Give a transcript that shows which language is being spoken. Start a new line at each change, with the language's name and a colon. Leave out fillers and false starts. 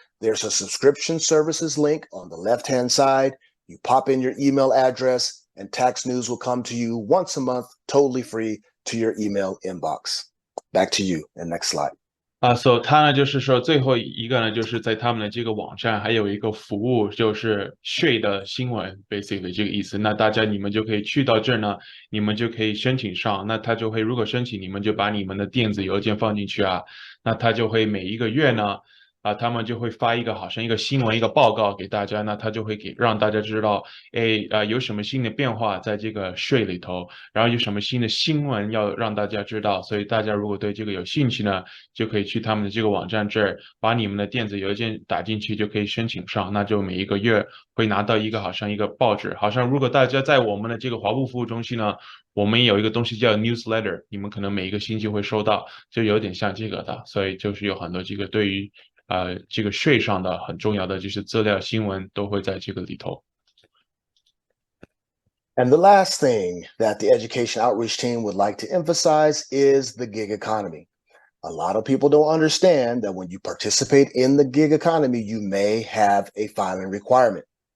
English: There's a subscription services link on the left-hand side. You pop in your email address and tax news will come to you once a month, totally free to your email inbox. Back to you. And next slide.
Chinese: 他呢就是说最后一个呢，就是在他们的这个网站还有一个服务，就是税的新闻，basically 这个意思。那大家你们就可以去到这儿呢，你们就可以申请上。那他就会如果申请，你们就把你们的电子邮件放进去啊，那他就会每一个月呢。他们就会发一个好像一个新闻一个报告给大家，那他就会让大家知道，有什么新的变化在这个税里头，然后有什么新的新闻要让大家知道，所以大家如果对这个有兴趣呢，就可以去他们的这个网站这儿，把你们的电子邮件打进去就可以申请上，那就每一个月会拿到一个好像一个报纸，好像如果大家在我们的这个华埠服务中心呢，我们有一个东西叫 newsletter，你们可能每一个星期会收到，就有点像这个的，所以就是有很多这个对于。这个税上的很重要的就是资料新闻都会在这个里头。
English: And the last thing that the education outreach team would like to emphasize is the gig economy. A lot of people don't understand that when you participate in the gig economy, you may have a filing requirement.